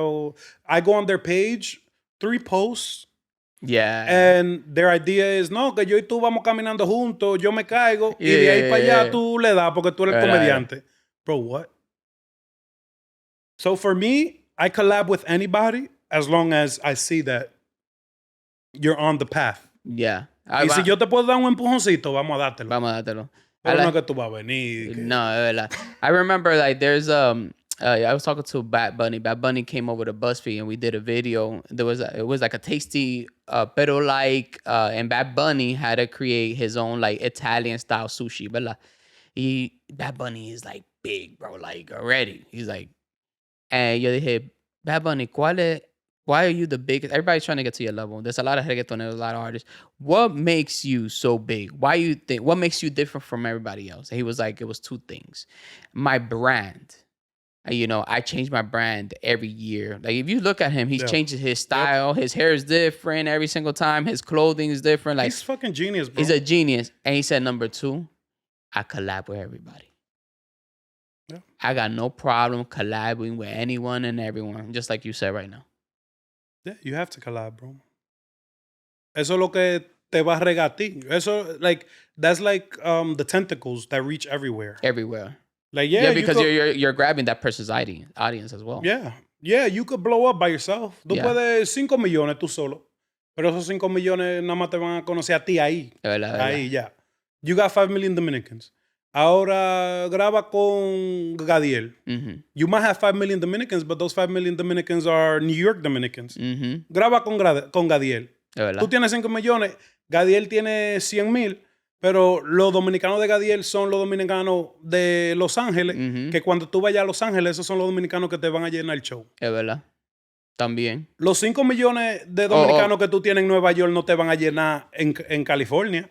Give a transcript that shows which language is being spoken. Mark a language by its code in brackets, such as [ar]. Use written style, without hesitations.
[en] Or I go on their page, 3 posts. Yeah. [es] And their idea is, no, que yo y tú vamos caminando juntos, yo me caigo, y de ahí para allá tú le das porque tú eres comediante. [en] Bro, what? So for me, I collab with anybody as long as I see that you're on the path. Yeah. [es] Y si yo te puedo dar un empujoncito, vamos a dártelo. Vamos a dártelo. Pero no que tú vas a venir. No, es verdad. [en] I remember, like, there's I was talking to Bad Bunny. Bad Bunny came over to BuzzFeed and we did a video. It was like a tasty, pero like, and Bad Bunny had to create his own like Italian style sushi. But Bad Bunny is like big, bro. Like already, he's like, and yo dije, Bad Bunny, why are you the biggest? Everybody's trying to get to your level. There's a lot of reggaetoneros, a lot of artists. What makes you so big? What makes you different from everybody else? And he was like, it was 2 things. My brand. You know, I change my brand every year. Like, if you look at him, he's changing his style. His hair is different every single time. His clothing is different. Like, he's fucking genius, bro. He's a genius. And he said, number 2, I collab with everybody. Yeah. I got no problem collabing with anyone and everyone, just like you said right now. Yeah, you have to collab, bro. [es] Eso es lo que te va a regar a ti. [en] Eso, like, that's like the tentacles that reach everywhere. Everywhere. Like, yeah, because you're grabbing that person's audience as well. Yeah, you could blow up by yourself. [es] Tú puedes 5 millones tú solo. Pero esos 5 millones nada más te van a conocer a ti ahí. Ahí, ya. [en] You got 5 million Dominicans. Ahora graba con Gadiel. You might have 5 million Dominicans, but those 5 million Dominicans are New York Dominicans. [es] Graba con Gadiel. Tú tienes 5 millones, Gadiel tiene 100,000, pero los dominicanos de Gadiel son los dominicanos de Los Ángeles, que cuando tú vayas a Los Ángeles, esos son los dominicanos que te van a llenar el show. Es verdad. También. Los 5 millones de dominicanos que tú tienes en Nueva York no te van a llenar en California.